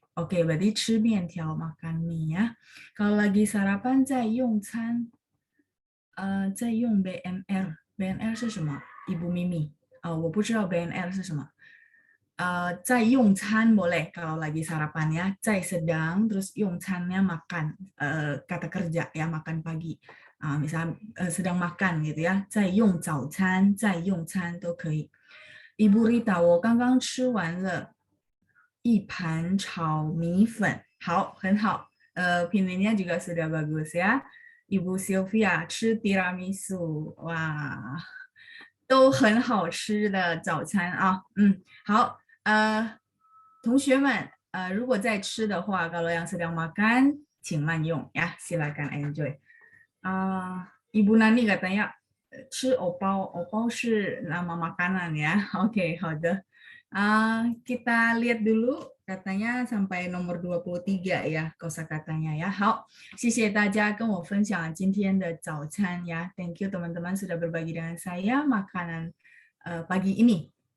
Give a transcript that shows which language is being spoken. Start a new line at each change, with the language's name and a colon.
Indonesian: Oke, berarti
Chinese: 吃面条
Indonesian: makan mie ya. Kalau lagi sarapan
Chinese: 在用
Indonesian: BNR。
Chinese: BNR 是什么？Ibu Mimi. 我不知道 BNR 是什么。在用餐
Indonesian: boleh kalau lagi sarapan ya, 在 sedang, terus 用餐nya makan, kata kerja ya, makan pagi. Misalnya sedang makan gitu ya,
Chinese: 在用早餐，在用餐都可以。 Ibu Rita，我刚刚吃完了一盘炒米粉，好，很好。
Indonesian: Pinginnya juga sudah bagus ya.
Chinese: Ibu Sylvia 吃 tiramisu，哇，都很好吃的早餐啊。好，同学们，如果在吃的话，
Indonesian: kalau yang sedang makan，
Chinese: 请慢用ya,
Indonesian: silakan enjoy. Ibu Nani katanya
Chinese: 吃藕包，藕包是
Indonesian: nama makanan ya. Oke,
Chinese: 好的.
Indonesian: Kita lihat dulu katanya sampai nomor 23 ya kosakatanya ya.
Chinese: 好，谢谢大家跟我分享今天的早餐ya.
English: Thank you
Indonesian: teman-teman sudah berbagi dengan saya makanan pagi ini.